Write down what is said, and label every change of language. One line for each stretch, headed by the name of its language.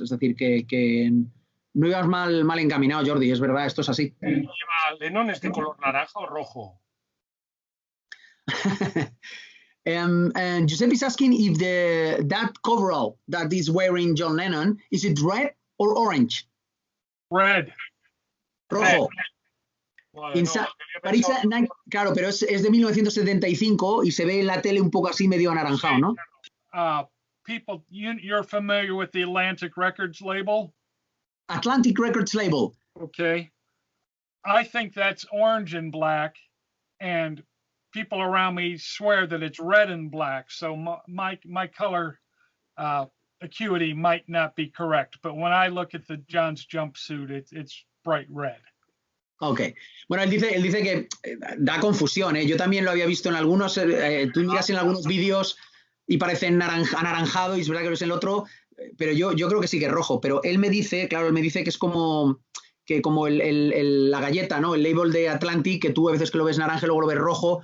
Spanish: Es decir, que no ibas mal encaminado, Jordi, es verdad, esto es así. ¿Lennon es de color naranja o rojo?
English: And Josep is asking if that coverall that is wearing John Lennon, is it red or orange? Red.
Spanish: Rojo. Vale, Claro, pero es de 1975 y se ve en la tele un poco así medio anaranjado, ¿no?
English: People, you're familiar with the Atlantic Records label? Atlantic Records label. Okay. I think that's orange and black, and people around me swear that it's red and black. So my color acuity might not be correct. But when I look at the John's jumpsuit, it's bright red. Ok.
Spanish: Bueno, él dice que da confusión, ¿eh? Yo también lo había visto en algunos. Tú miras en algunos vídeos y parece anaranjado y es verdad que no es el otro, pero yo creo que sí que es rojo. Pero él me dice, claro, él me dice que es como la galleta, ¿no? El label de Atlantic, que tú a veces que lo ves naranja y luego lo ves rojo.